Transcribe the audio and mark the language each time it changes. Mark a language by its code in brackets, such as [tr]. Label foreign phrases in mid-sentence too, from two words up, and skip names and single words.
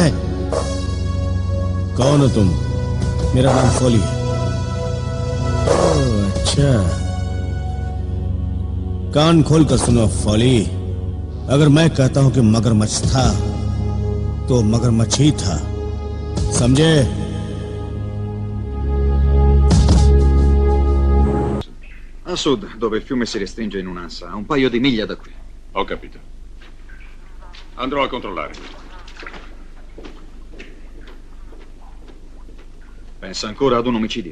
[hi] मैं कौन हो तुम? मेरा नाम फॉली है। ओह, अच्छा, कान खोलकर सुनो फॉली। अगर मैं कहता हूं कि मगरमच्छ था तो मगरमच्छ ही था, समझे? [it] A sud, dove il fiume si restringe in un'ansa, a un paio di miglia da qui. Ho capito. Andrò a controllare. Pensa ancora ad un omicidio?